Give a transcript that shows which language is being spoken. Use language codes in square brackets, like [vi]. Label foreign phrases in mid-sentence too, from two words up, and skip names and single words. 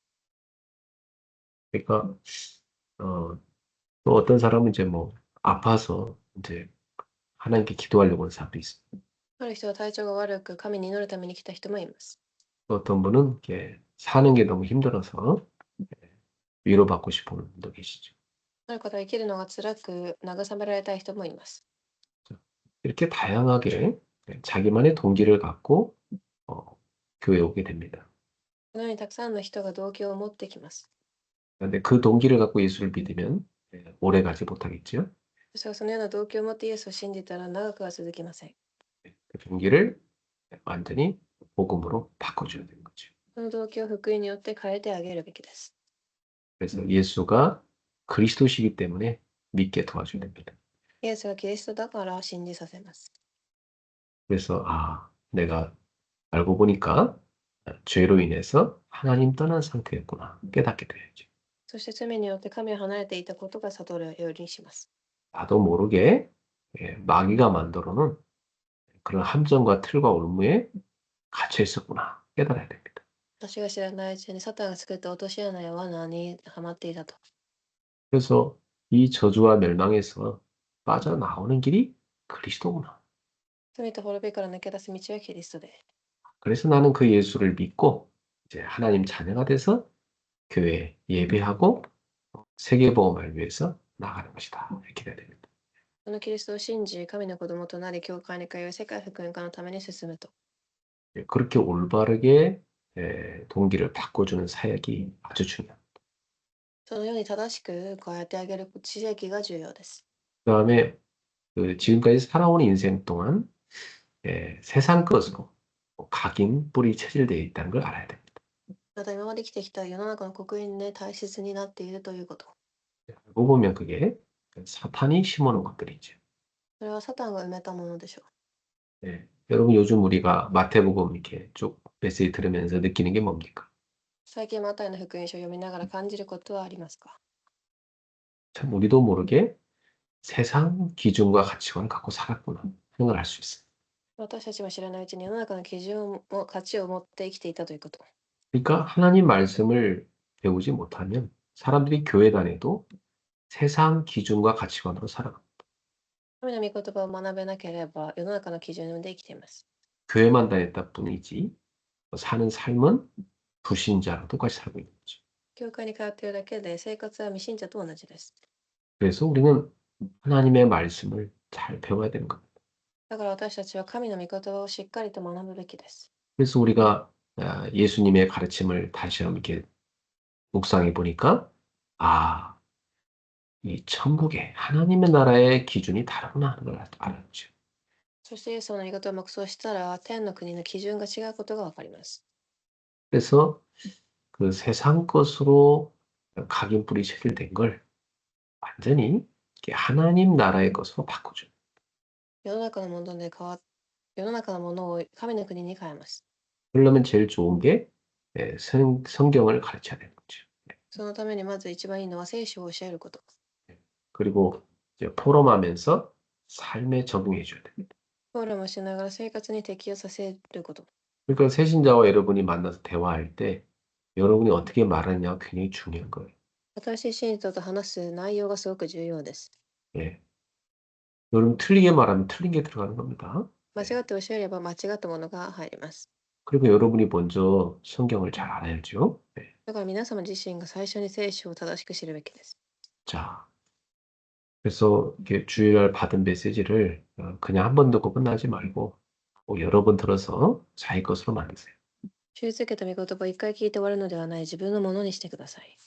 [ko] 그러니까 또 어떤 사람은 이제 뭐 아파서 이제 하나님께 기도하려고 하는 사람도 있습니다. [ja] ある人は体調が悪く、神に祈るために来た人もいます。 [ko] 또 어떤 분은 이렇게 사는 게 너무 힘들어서 위로받고 싶은 분도 계시죠. [ja] ある方は生きるのが辛く、慰められたい人もいます。 [ko] 이렇게 다양하게 자기만의 동기를 갖고 교회에 오게 됩니다. [ja] このようにたくさんの人が動機を持ってきます。 [ko] 그런데 그 동기를 갖고 예수를 믿으면 오래 가지 못하겠죠. [ja] そしてそのような動機を持ってイエスを信じたら長くは続きません。 [ko] 그 동기를 완전히 복음으로 바꿔줘야 되는 거죠. [ja] その動機を福音によって変えてあげるべきです。 [ko] 그래서 예수가 그리스도시기 때문에 믿게 도와줘야 됩니다. [ja] イエスがキリストだから信じさせます。 [ko] 그래서 내가 알고 보니까 죄로 인해서 하나님 떠난 상태였구나 깨닫게 돼야죠. [ja] そして罪によって神を離れていたことが悟るようにします。 [ko] 나도 모르게 마귀가 만들어 놓은 그런 함정과 틀과 올무에 갇혀 있었구나 깨달아야 됩니다. [ja] 私が知らないうちにサタンが作った落とし穴や罠にはまっていたと。 [ko] 그래서 이 저주와 멸망에서 빠져나오는 길이 그리스도구나. [ja] 罪と滅びから抜け出す道はキリストで。 [ko] 그래서 나는 그 예수를 믿고 이제 하나님 자녀가 돼서 교회에 예배하고 세계복음을 위해서 나가는 것이다. 이렇게 돼야 됩니다. [ja] そのキリストを信じ、神の子供となり、教会に通い、世界福音化のために進むと。 [ko] 그렇게 올바르게 동기를 바꿔주는 사역이 아주 중요합니다. [ja] そのように正しく変えてあげる知識が重要です。 [ko] 그다음에 지금까지 살아온 인생 동안 세상 것으로 각인, 뿌리 체질되어 있다는 걸 알아야 됩니다. [ja] また今まで生きてきた世の中の刻印で大切になっているということ。 [ko] 알고 보면 그게 사탄이 심어놓은 것들이죠. [ja] それはサタンが埋めたものでしょう。 [ko] 여러분 요즘 우리가 마태복음 이렇게 쭉 메시지 들으면서 느끼는 게 뭡니까? [ja] 最近マタイの福音書を読みながら感じることはありますか？ [ko] 참 우리도 모르게 세상 기준과 가치관을 갖고 살았구나 생각을 할 수 있어요. [ja] 私たちも知らないうちに世の中の基準も価値を持って生きていたということ。 [ko] 그러니까 하나님 말씀을 배우지 못하면 사람들이 교회 다녀도 세상 기준과 가치관으로 살아갑니다. [ja] 神の御言葉を学べなければ世の中の基準で生きています。 [ko] 교회만 다녔다 뿐이지 사는 삶은 불신자랑 똑같이 살고 있는 거죠. [ja] 教会に通っているだけで生活は未信者と同じです。 [ko] 그래서 우리는 하나님의 말씀을 잘 배워야 되는 겁니다. [ja] だから私たちは神の御言葉をしっかりと学ぶべきです。 [ko] 그래서 우리가 예수님의 가르침을 다시 한번 이렇게 묵상해 보니까 아, 이 천국의 하나님의 나라의 기준이 다르구나 하는 걸 알았죠. [ja] そしてイエス様の御言葉を黙想したら天の国の基準が違うことがわかります。 [ko] 그래서 그 세상 것으로 각인 뿌리 체질된 걸 완전히 이렇게 하나님 나라의 것으로 바꾸죠. [ja] 世の中のもので世の中のものを神の国に変えます。 [ko] 그러려면 제일 좋은 게 성경을 가르쳐야 되는 거죠. [ja] そのためにまず一番いいのは聖書を教えること。 [ko] 그리고 이제 포럼하면서 삶에 적용해 줘야 됩니다. [ja] フォローもしながら生活に適用させること。 [ko] 그러니까 새신자와 여러분이 만나서 대화할 때 여러분이 어떻게 말하느냐가 굉장히 중요한 거예요. [ja] 新しい信徒と話す内容がすごく重要です。 [ko] 예. 여러분 틀리게 말하면 틀린 게 들어가는 겁니다. [ja] 間違って教えれば間違ったものが入ります。 [ko] 그리고 여러분이 먼저 성경을 잘 알아야죠. 예. [ja] だから皆様自身が最初に聖書を正しく知るべきです。 [ko] 자, 그래서 이렇게 주일날 받은 메시지를 그냥 한 번 듣고 끝나지 말고 꼭 여러 번 들어서 자기 것으로 만드세요. [ja] 知り続けた御言葉を一回聞いて終わるのではない、自分のものにしてください。